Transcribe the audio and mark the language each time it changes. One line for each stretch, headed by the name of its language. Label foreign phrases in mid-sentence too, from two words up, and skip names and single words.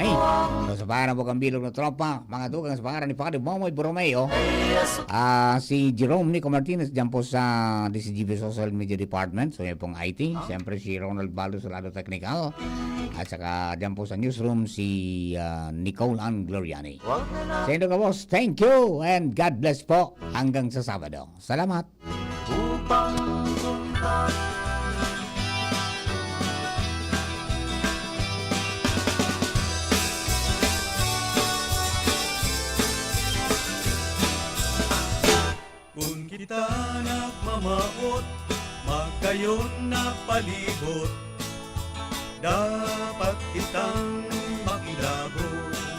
Bikol: So, sa para po kang bilog na tropa, mga tugang sa pangalan ni Padre Momoy Borromeo, si Jerome Nico Martinez dyan po sa DCGV Social Media Department. So, yan pong IT. Siyempre, si Ronald Baldo sa lado technical. At saka dyan po sa newsroom si Nicole Ann Gloriani. Sa inyo ka boss,
English: thank you and God bless
Bikol: po hanggang sa Sabado. Salamat. Kung kita nagmamaot, magkayon na palibot, dapat kitang makilabot.